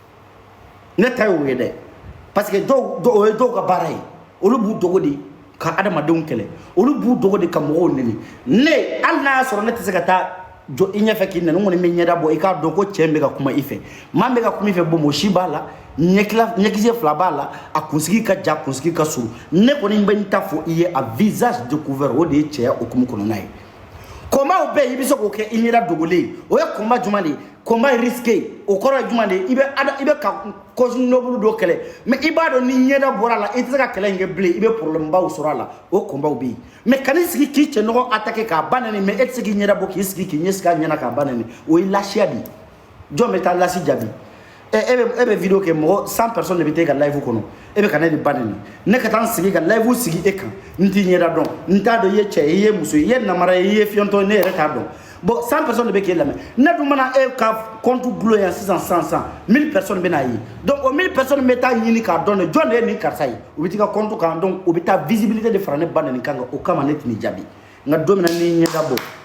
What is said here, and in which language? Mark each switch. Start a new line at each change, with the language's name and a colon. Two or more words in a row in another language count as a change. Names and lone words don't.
Bambara: ne ta y'o ye dɛ
French: parce que
Bambara: o ye dɔw ka baara ye olu b'u dogo de ka adamadenw kɛlɛ olu b'u dogo de ka mɔgɔw nɛni ne hali n'a y'a sɔrɔ ne tɛ se ka taa jɔ i ɲɛfɛ k'i nɛni n kɔni bɛ ɲɛda bɔ i k'a dɔn ko cɛ in bɛ ka kuma i fɛ maa min bɛ ka kuma i fɛ bomo si b'a la ɲɛkisɛ fila b'a la a kunsigi ka ja kunsigi ka surun ne kɔni bɛ n ta fɔ i ye
French: a visage découvert
Bambara: o de ye cɛya okumu kɔnɔna ye kɔnbaw bɛ yen i bɛ se k'o kɛ i ɲɛda dogolen o ye kɔnba jumɛn de ye kɔnba ye risqué o kɔrɔ ye jumɛn de ye i bɛ ka
French: cause noble
Bambara: dɔ kɛlɛ mais i b'a dɔn ni ɲɛda bɔra a la i tɛ se ka kɛlɛ in kɛ bilen i bɛ problème baw sɔrɔ a la o kɔnbaw bɛ yen mais kan'i sigi k'i cɛ ɲɔgɔn attaquer k'a ba nɛni mais e tɛ se k'i ɲɛda bɔ k'i sigi k'i ɲɛ sigi a ɲɛna k'a ba nɛni o ye lasiya de ye jɔn bɛ taa lasi jaabi e bɛ video kɛ mɔgɔ 100 personnes de bɛ taa i ka live kɔnɔ e bɛ ka ne de ba nɛni ne ka taa n sigi ka live sigi e kan n t'i ɲɛda dɔn n t'a dɔn i ye cɛ ye i ye muso ye i ye namara ye i ye fiyɛntɔ ye ne yɛrɛ t'a dɔn bon 100 personnes de bɛ k'e lamɛn ne dun mana e ka compte gulon yan sisan 1000 personnes bɛ n'a ye donc o 1000 personnes bɛ taa ɲini k'a dɔn de jɔn de ye nin karisa ye u bɛ t'i ka compte kan donc o bɛ taa visibilité de fara ne ba nɛni kan o kama ne tɛ nin jaabi nka don min na n'i ɲɛda bɔ